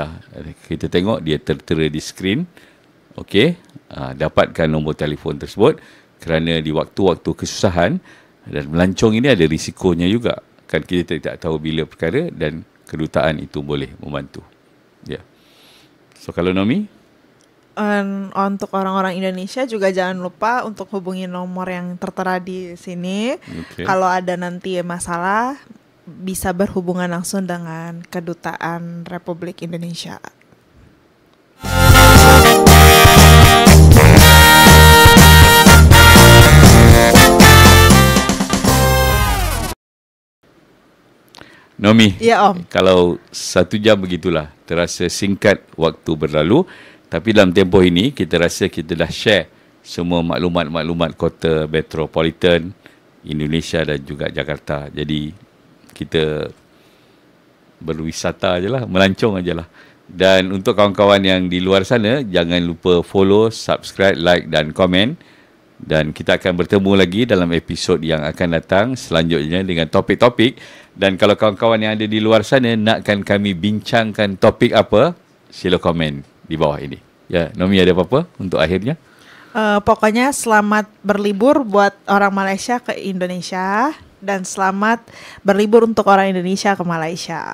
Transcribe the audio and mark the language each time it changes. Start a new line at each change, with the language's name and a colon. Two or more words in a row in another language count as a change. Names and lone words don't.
Malay: Kita tengok dia tertera di skrin. Dapatkan nombor telefon tersebut kerana di waktu-waktu kesusahan dan melancong ini ada risikonya juga. Kan kita tidak tahu bila perkara dan kedutaan itu boleh membantu. So kalau Nomi?
Indonesian: Untuk orang-orang Indonesia juga jangan lupa untuk hubungi nomor yang tertera di sini. Kalau ada nanti masalah, bisa berhubungan langsung dengan Kedutaan Republik Indonesia. Nomi, Om.
Malay: Kalau 1 jam begitulah, terasa singkat waktu berlalu. Tapi dalam tempoh ini, kita rasa kita dah share semua maklumat-maklumat kota metropolitan Indonesia dan juga Jakarta. Jadi, kita berwisata je lah, melancong je lah. Dan untuk kawan-kawan yang di luar sana, jangan lupa
English: follow, subscribe, like
Malay: dan komen. Dan kita akan bertemu lagi dalam episod yang akan datang selanjutnya dengan topik-topik. Dan kalau kawan-kawan yang ada di luar sana nakkan kami bincangkan topik apa, sila komen di bawah ini. Ya, Nomi ada apa-apa untuk akhirnya?
Indonesian: Pokoknya selamat berlibur buat orang Malaysia ke Indonesia dan selamat berlibur untuk orang Indonesia ke Malaysia.